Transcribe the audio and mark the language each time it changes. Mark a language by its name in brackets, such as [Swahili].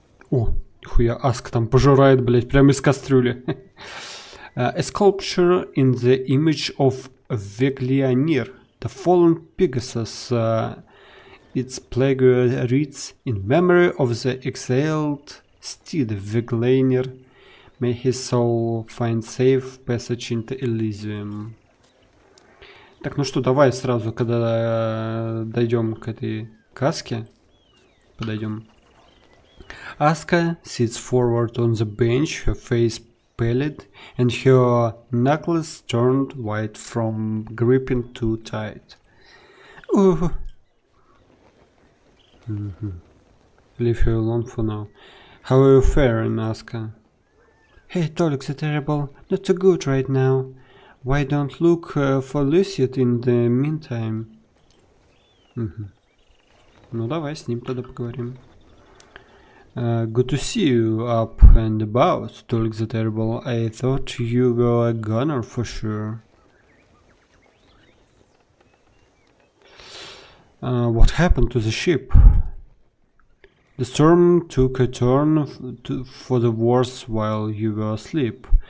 [Russian] О, нихуя, Аск там пожирает, блядь, прямо из кастрюли. [English] A sculpture in the image of Veglianir, the fallen Pegasus. Its plague reads, in memory of the exiled steed Veglianir, may his soul find safe passage into Elysium. [Russian] Так, ну что, давай сразу, когда дойдем к этой каске, подойдем. [English] Aska sits forward on the bench, her face pallid, and her knuckles turned white from gripping too tight. Leave her alone for now. How are you faring, Aska? Hey, Tolik the Terrible, not so good right now. Why don't look for Lucid in the meantime? [Russian] Ну давай с ним тогда поговорим. [English] Good to see you up and about, Tolik the Terrible. I thought you were a gunner for sure. What happened to the ship? The storm took a turn for the worse while you were asleep.